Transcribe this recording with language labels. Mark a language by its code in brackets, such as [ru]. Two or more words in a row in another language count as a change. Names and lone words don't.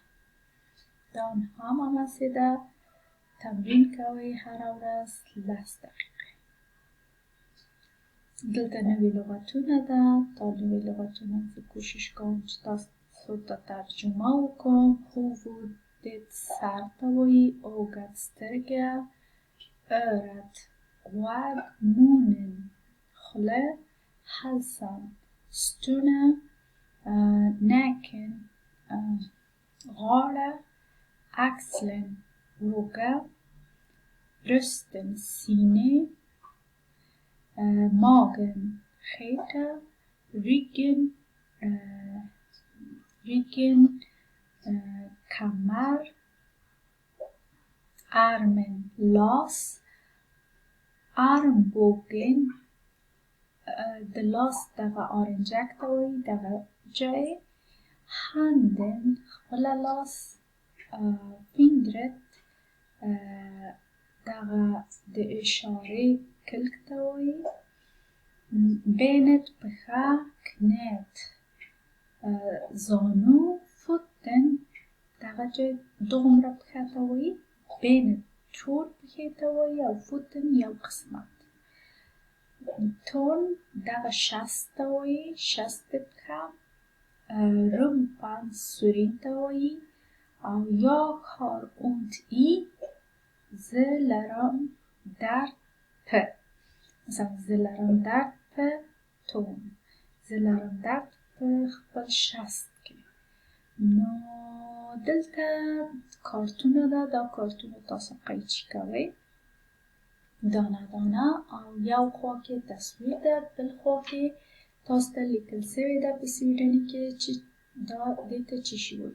[ps] دا هم همسې ده، تمرین کوئ هره ورځ 10 دقیقې. دلته نوې لغتونه ده. دا نوې لغتونه زه کوشش کوم چې تاسو ته ترجمه وکړم. هوودت سر ته وایي، اوږد سترګه، örat غوږ، munnen خوله، halsen ستونه، nacken غاړه، axeln اوږه، brösten سینه، magen خیټه، ryggen کمر، armen لاس، armbågen د لاس دغه آرنجک ته وایي، دغه جای، handen خپله لاس، fingret دغه د اشارې کلک ته وایي، benet پښه، knät زانو، foten دغه جای دومره پښه ته وایي، benet ټول پښې ته وایي او foten یو قسمت. تون دغه شست ته وایي، شست پښه، rumpan سورین ته وایي، او [sv] jag har ont i [ps] زه لرم درد په، مثلا زه لرم درد په تون، زه لرم درد په خپل شست کې. نو دلته کارتونه ده، دا کارتونه تاسو قیچي کوئ دانه دانه، او یو خوا کې تصویر ده، بل خوا کې تاسو ته لیکل شوې ده په سویډني کې چې دا دې ته څه شي وایي.